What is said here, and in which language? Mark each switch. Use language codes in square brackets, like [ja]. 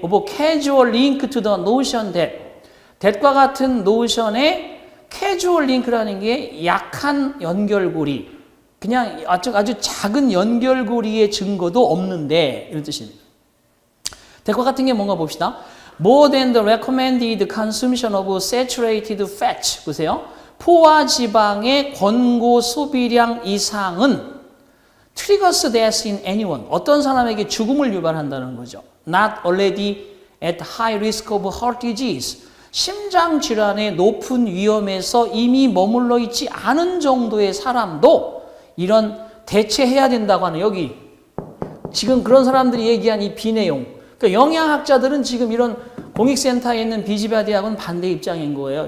[ko] 뭐 [en] casual link to the notion [ko] that과 같은 노션의 캐주얼 링크라는 게 약한 연결고리, 그냥 아주 작은 연결고리의 증거도 없는데 이런 뜻입니다. 대과 같은 게 뭔가 봅시다. [en] More than the recommended consumption of saturated fats. [ko] 보세요. 포화 지방의 권고 소비량 이상은 [en] triggers death in anyone. [ko] 어떤 사람에게 죽음을 유발한다는 거죠. [en] Not already at high risk of heart disease. [ko] 심장 질환의 높은 위험에서 이미 머물러 있지 않은 정도의 사람도 이런 대체해야 된다고 하는 여기 지금 그런 사람들이 얘기한 이 비내용. 그러니까 영양학자들은 지금 이런 공익센터에 있는 비지바디하고는 반대 입장인 거예요.